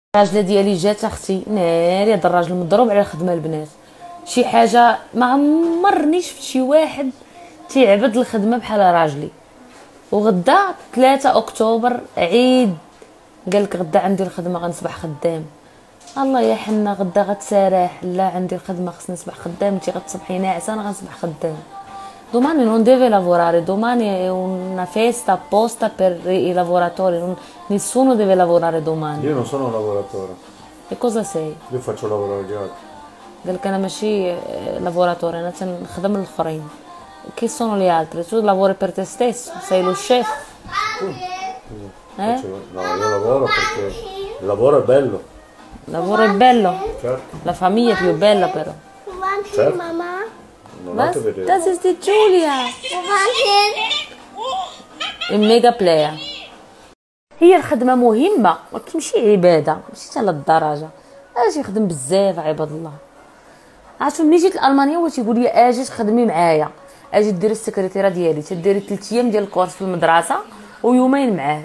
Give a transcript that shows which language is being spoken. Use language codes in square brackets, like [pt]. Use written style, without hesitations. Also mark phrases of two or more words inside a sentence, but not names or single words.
[ar] الراجله ديالي جات اختي ناري، هذا الراجل مضروب على الخدمه البنات، شي حاجه ما عمرني شفت شي واحد تيعبد الخدمه بحال راجلي. وغدا 3 اكتوبر عيد، قالك غدا عندي الخدمه غنصبح خدام. الله يا حنا غدا غتسارح، لا عندي الخدمه خصني نصبح خدام. انت غتصبحي ناعسه انا غنصبح خدام. [it] Domani non deve lavorare, domani è una festa apposta per i lavoratori, nessuno deve lavorare domani. Io non sono un lavoratore. E cosa sei? Io faccio lavorare gli altri. قالك انا ماشي lavoratore, انا تنخدم الاخرين. Chi sono gli altri? Tu lavori per te stesso, sei lo chef. No, io lavoro perché il lavoro è bello. Il lavoro è bello? Certo. La famiglia è più bella però. Certo. [de] Mama. Was? Das ist die Julia. [ar] الميجا بلاير. هي الخدمه مهمه ولكن ماشي عباده، ماشي حتى للدرجه. اجي نخدم بزاف عباد الله. عرفتوا ملي جيت لالمانيا هو تيقول لي اجي تخدمي معايا، اجي ديري السكرتيره ديالي، تديري 3 ايام ديال الكورس في المدرسه ويومين معاه.